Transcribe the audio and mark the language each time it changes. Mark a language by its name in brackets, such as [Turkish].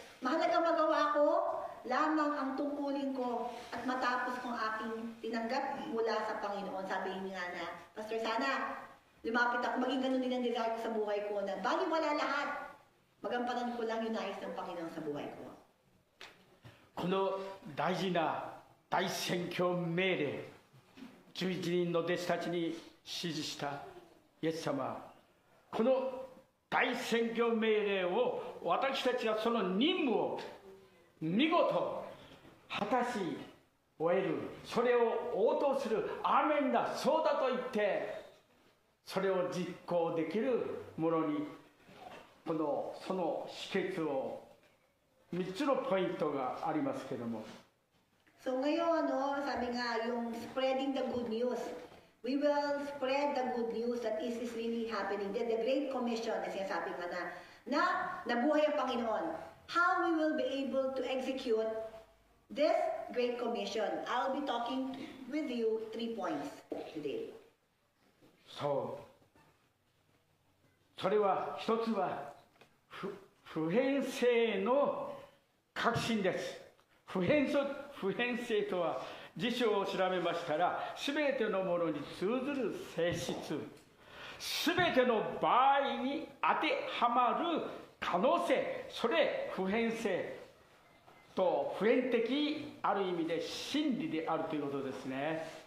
[Filipino] Mahalaga magawa ko lamang ang tungkulin ko at matapos kong aking tinanggap mula sa Panginoon. Sabi niya nga na, Pastor, sana lumapit ako, maging ganun din ang desire ko sa buhay ko na baliwala lahat. Magampanan ko lang yung nais ng Panginoon sa buhay ko. [Japanese] この大事な大宣教命令、11人の弟子たちに指示したイエス様、この大宣教命令を私たちはその任務を見事果たし終える、それを応答する、アーメンだ、そうだと言ってそれを実行できるものに、その秘訣を3つのポイントがありますけども。 [Filipino] So ngayon, no, sabi nga, yung [English] spreading the good news. We will spread the good news that is really happening. [Filipino] The Great Commission, na sinasabi nga na nabuhay ang Panginoon. [English] How we will be able to execute this Great Commission. I'll be talking with you 3 points today. [Japanese] そう。それは一つは普遍性の確信です。普遍性とは辞書を調べましたら、すべてのものに通ずる性質、すべての場合に当てはまる可能性、それ普遍性と普遍的ある意味で真理であるということですね。